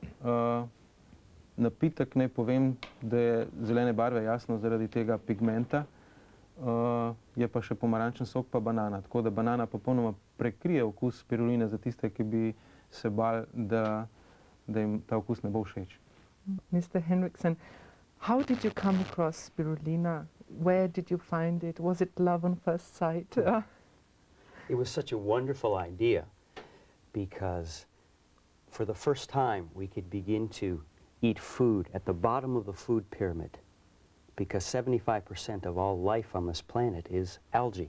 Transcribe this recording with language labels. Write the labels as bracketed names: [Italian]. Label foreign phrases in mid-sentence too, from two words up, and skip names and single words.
[Slovenian] Napitek naj povem, da je zelene barve, jasno, zaradi tega pigmenta. Je pa še pomarančen sok pa banana, tako da banana popolnoma prekrije okus spiruline za tiste, ki bi se bali, da jim ta okus ne bo všeč. [English] Mr. Henrikson, how did you come across spirulina? Where did you find it? Was it love on first sight? It was such a wonderful idea because for the first time we could begin to eat food at the bottom of the food pyramid, because 75% of all life on this planet is algae.